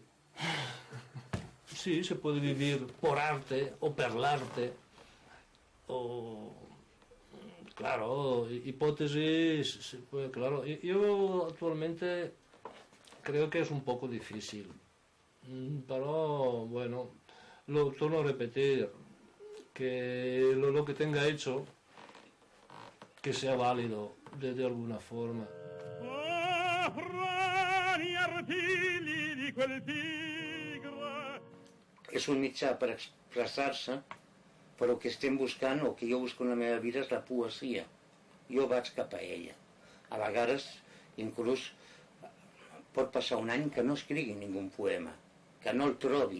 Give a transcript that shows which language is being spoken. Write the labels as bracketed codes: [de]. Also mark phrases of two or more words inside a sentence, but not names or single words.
[es] Sí, se puede vivir por arte o [it] per l'arte, o... [es] Claro, hipótesis, pues, claro. Yo actualmente creo que es un poco difícil, pero bueno, lo torno a repetir, que lo que tenga hecho, que sea válido de alguna forma. [ca] És un mitjà per expressar-se, però el que estem buscant, o que jo busco en la meva vida, és la poesia. Jo vaig cap a ella. A vegades, inclús, pot passar un any que no escrigui ningú poema, que no el trobi.